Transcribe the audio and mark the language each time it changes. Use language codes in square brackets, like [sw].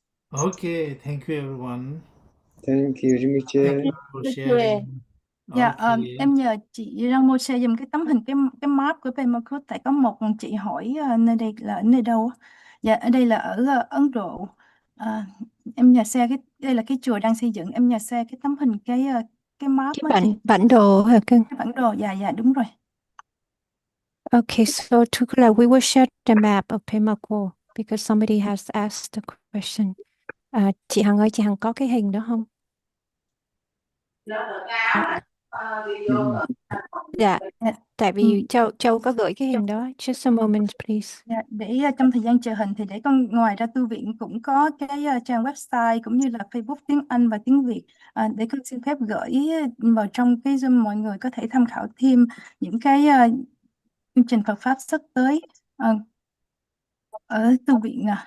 [en] Okay, thank you everyone. Thank you, Rinpoche. Thank you for sharing. [vi] Dạ, [en] Okay. [vi] em nhờ chị Rinpoche dùng cái tấm hình cái map của Pema-Cốt, tại có một chị hỏi nơi đây là ở nơi đâu á. Dạ, ở đây là ở Ấn Độ. Em nhờ share đây là cái chùa đang xây dựng, em nhờ share cái tấm hình cái map Cái á chị. bản đồ hả cưng? Cái bản đồ, dạ đúng rồi. [en] Okay, so Tukula, we will share the map of Pema-Cốt because somebody has asked the question. [vi] Chị Hằng ơi, chị Hằng có cái hình đó không? Dạ, tại vì Châu có gửi cái hình đó. [en] Just a moment, please. [vi] Dạ, để trong thời gian chờ hình thì để con ngoài ra tu viện cũng có cái trang website cũng như là Facebook tiếng Anh và tiếng Việt, để con xin phép gửi vào trong cái Zoom, mọi người có thể tham khảo thêm những cái chương trình Phật pháp sắp tới ở tu viện.